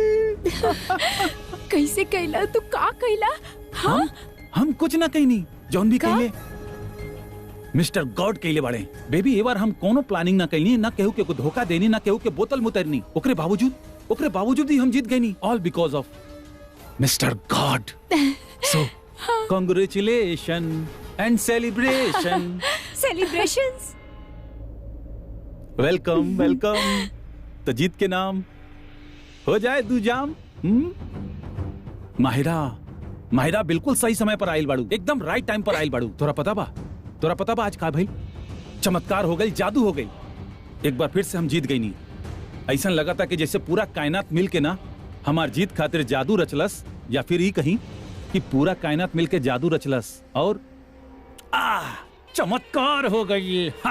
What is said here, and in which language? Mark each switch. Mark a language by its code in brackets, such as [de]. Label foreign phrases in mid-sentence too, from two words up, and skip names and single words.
[bho] कैसे कैला तू? का कैला? हाँ हम कुछ ना कहीं नहीं, जौन भी कहिले [en] Mister God [bho] कहिले बाड़े। बेबी ये बार हम कोनो प्लानिंग ना कहीं, ना केहू के को धोखा देनी, ना केहू के बोतल मुतरनी। ओकरे बावजूद ही हम जीत गए नी। [en] all because of Mister God. so congratulation and celebration. celebrations. welcome welcome. [bho] तो जीत के नाम हो जाए दू जाम। माहिरा बिल्कुल सही समय पर आयल बाड़ू, एकदम [en] right time [bho] पर आयल बाड़ू। तोरा पता बा आज का भाई चमत्कार हो गई, जादू हो गई। एक बार फिर से हम जीत गई नी। ऐसा लगा था कि जैसे पूरा कायनात मिल के ना हमार जीत खातिर जादू रचलस, या फिर ही कहीं कि पूरा कायनात मिल के जादू रचलस और चमत्कार हो गई।